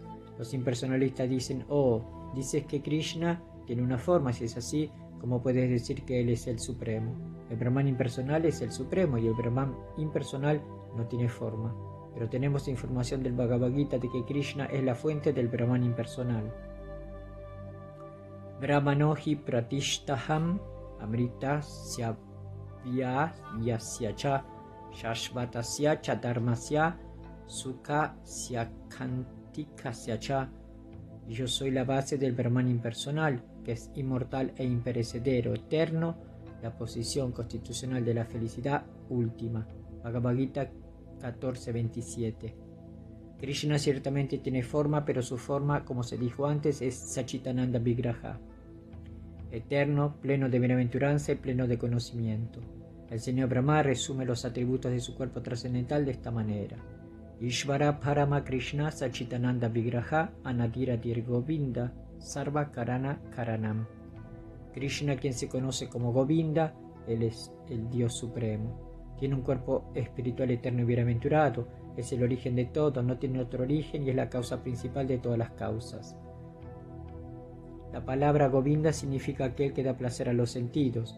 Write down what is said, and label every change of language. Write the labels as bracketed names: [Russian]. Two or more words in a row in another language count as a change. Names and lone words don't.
[Spanish] Los impersonalistas dicen, dices que Krishna tiene una forma. Si es así, ¿cómo puedes decir que Él es el Supremo? El Brahman impersonal es el Supremo y el Brahman impersonal no tiene forma. Pero tenemos información del Bhagavad Gita de que Krishna es la fuente del Brahman impersonal. [Sanskrit] ब्रह्मणो हि प्रतिष्ठाहम् अमृतस्य अव्ययस्य शाश्वतस्य च धर्मस्य सुखस्य ऐकान्तिकस्य च [Spanish] y yo soy la base del Brahman impersonal, que es inmortal e imperecedero, eterno, la posición constitucional de la felicidad última. Bhagavad Gita 14:27. Krishna ciertamente tiene forma, pero su forma, como se dijo antes, es [Sanskrit] सच्चिदानन्द विग्रह, [Spanish] eterno, pleno de bienaventuranza y pleno de conocimiento. El señor Brahma resume los atributos de su cuerpo trascendental de esta manera: [Sanskrit] ईश्वरः परमः कृष्णः सच्चिदानन्द विग्रहः अनादिर् आदिर् गोविन्दः सर्व कारण कारणम्. [Spanish] Krishna, quien se conoce como Govinda, él es el Dios supremo. Tiene un cuerpo espiritual eterno y bienaventurado, es el origen de todo, no tiene otro origen y es la causa principal de todas las causas. La palabra Govinda significa aquel que da placer a los sentidos.